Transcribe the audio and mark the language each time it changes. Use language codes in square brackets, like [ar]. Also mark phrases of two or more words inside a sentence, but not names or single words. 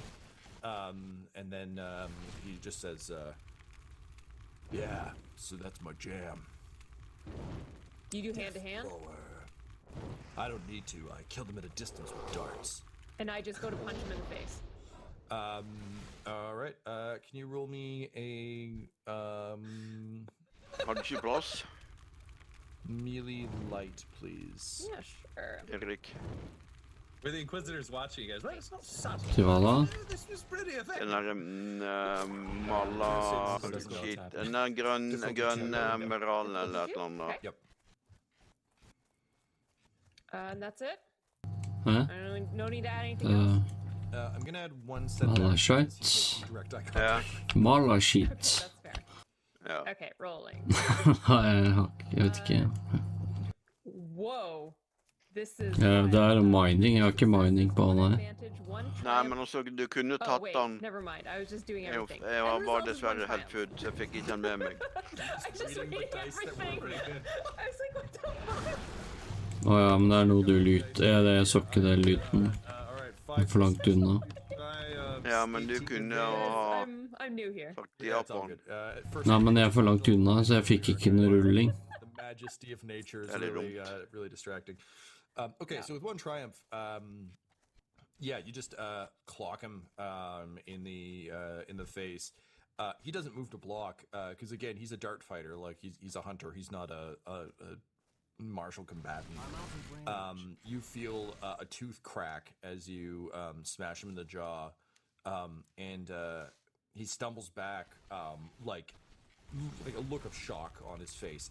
[en] And then he just says, "Yeah, so that's my jam." You do hand to hand, I don't need to. I killed him at a distance with darts. and I just go to punch him in the face. All right. Can you roll me a [no] Har du ikke plass? [en] melee light, please? Yeah, sure. Erik. Were the Inquisitors watching you guys? Well, it's not subtle. [no] Til hva da? [en] This was pretty effective. [no] Den der mala shit. Den der grønn emerald eller et eller annet. [en] Yep. And that's it? Huh? No need to add anything else? I'm gonna add one set Malashite. direct eye [no] Ja. [en] contact. Malashite. That's fair. [no] Ja. [en] Okay, rolling. [no] Jeg vet ikke. [en] Whoa. This is [no] Ja, det er mining. Jeg har ikke mining på han her. [en] advantage, one [no] Nei, [en] triumph. [no] men også, du kunne [en] Oh, [no] tatt [en] wait, [no] den. [en] never mind. I was just doing [no] Jeg [en] everything. [no] var [en] End [no] bare [en] result is one [no] dessverre helt [en] triumph. [no] full, så jeg fikk ikke den med meg. [en] I just read everything. I was like, what the fuck? [no] Å ja, men det er noe du lyter. Ja, det er så ikke det lyden. Det er for langt unna. Ja, men du kunne ha [en] I'm new here. [no] sagt ja på den. Nei, men jeg er for langt unna, så jeg fikk ikke noe rulling. [en] The majesty of nature is That is really, really distracting. Okay, so with one triumph, yeah, you just clock him in the face. He doesn't move to block because again, he's a dart fighter. Like he's a hunter. He's not a martial combatant. You feel a tooth crack as you smash him in the jaw, and he stumbles back, like a look of shock on his face.